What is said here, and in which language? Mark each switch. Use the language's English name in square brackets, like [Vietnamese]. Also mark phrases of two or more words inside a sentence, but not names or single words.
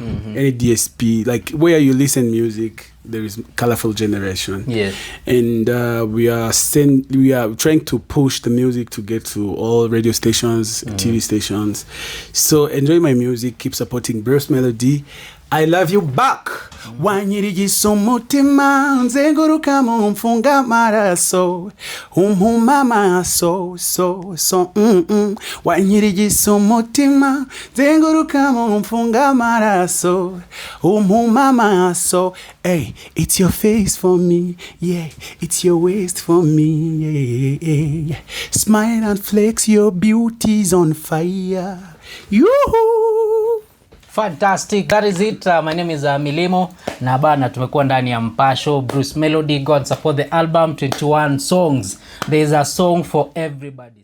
[English] Any DSP, like where you listen music, there is Colourful Generation. Yes. And we are trying to push the music to get to all radio stations, TV stations. So enjoy my music, keep supporting Bruce Melodie. I love you back. [Kinyarwanda] Wanyirigiso mutima nzenguruka mu mfunga maraso umumama so wanyirigiso mutima nzenguruka mu mfunga maraso umumama so. [English] Hey, it's your face for me, yeah, it's your waist for me, yeah. Smile and flex, your beauty's on fire. Yoo-hoo. Fantastic. That is it. My name is Milimo. [Swahili] Na bana tumekuwa ndani ya Mpasho. [English] Bruce Melodie, God support the album, 21 songs. There is a song for everybody.